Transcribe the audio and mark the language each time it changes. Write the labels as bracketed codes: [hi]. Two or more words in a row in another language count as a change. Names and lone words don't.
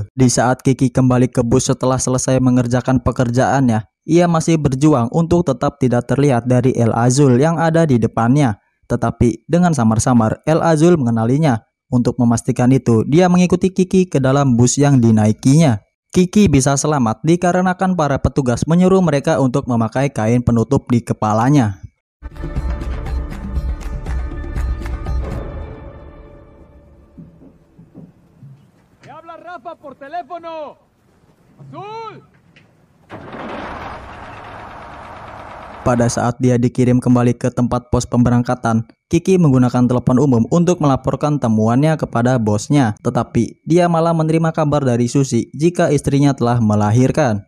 [id] Di saat Kiki kembali ke bus setelah selesai mengerjakan pekerjaannya, ia masih berjuang untuk tetap tidak terlihat dari El Azul yang ada di depannya. Tetapi dengan samar-samar El Azul mengenalinya. Untuk memastikan itu, dia mengikuti Kiki ke dalam bus yang dinaikinya. Kiki bisa selamat dikarenakan para petugas menyuruh mereka untuk memakai kain penutup di kepalanya. [es] Rafa por teléfono. Azul. [id] Pada saat dia dikirim kembali ke tempat pos pemberangkatan, Kiki menggunakan telepon umum untuk melaporkan temuannya kepada bosnya. Tetapi dia malah menerima kabar dari Susi jika istrinya telah melahirkan.